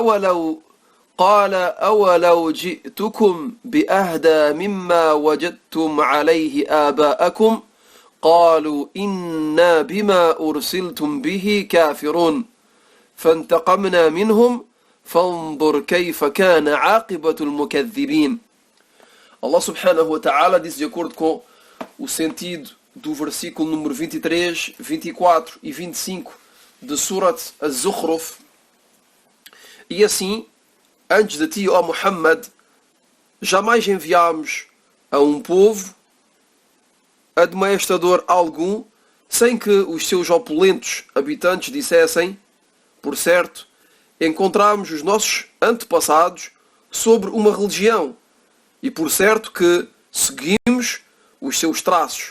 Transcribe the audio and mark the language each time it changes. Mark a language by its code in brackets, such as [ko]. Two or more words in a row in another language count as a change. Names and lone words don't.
[ar] أولو جئتكم بأهدى مما وجدتم عليه آباءكم قالوا إنا بما أرسلتم به كافرون فانتقمنا منهم فانظر كيف كان عاقبة المكذبين. [pt] Allah [ar] سبحانه وتعالى [pt] diz, de acordo com o sentido do versículo número 23, 24 e 25 de Surat Az-Zukhruf: e assim, antes de ti, ó Muhammad, jamais enviámos a um povo admoestador algum, sem que os seus opulentos habitantes dissessem: por certo, encontramos os nossos antepassados sobre uma religião, e por certo que seguimos os seus traços.